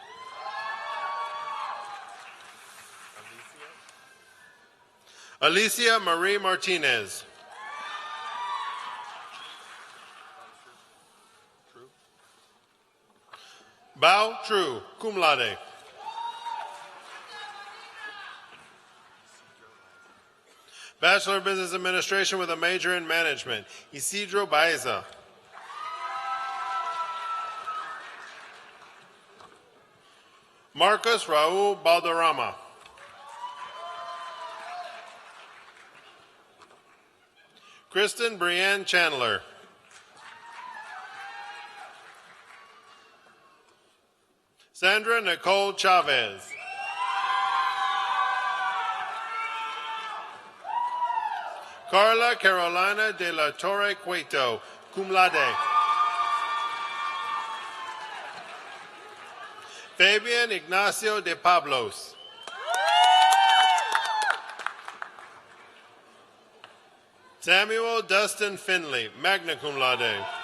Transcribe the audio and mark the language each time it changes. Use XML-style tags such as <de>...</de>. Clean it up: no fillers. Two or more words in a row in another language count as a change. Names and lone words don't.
<en>Alicia Marie Martinez. Bao True,</en> <la>cum laude.</la> <en>Bachelor of Business Administration with a major in Management. Isidro Baeza. Marcus Raul Balderrama. Kristen Brianne Chandler. Sandra Nicole Chavez. Carla Carolina de la Torre Cueto,</en> <la>cum laude.</la> <en>Fabian Ignacio de Pablos. Samuel Dustin Finley,</en> <la>magna cum laude.</la>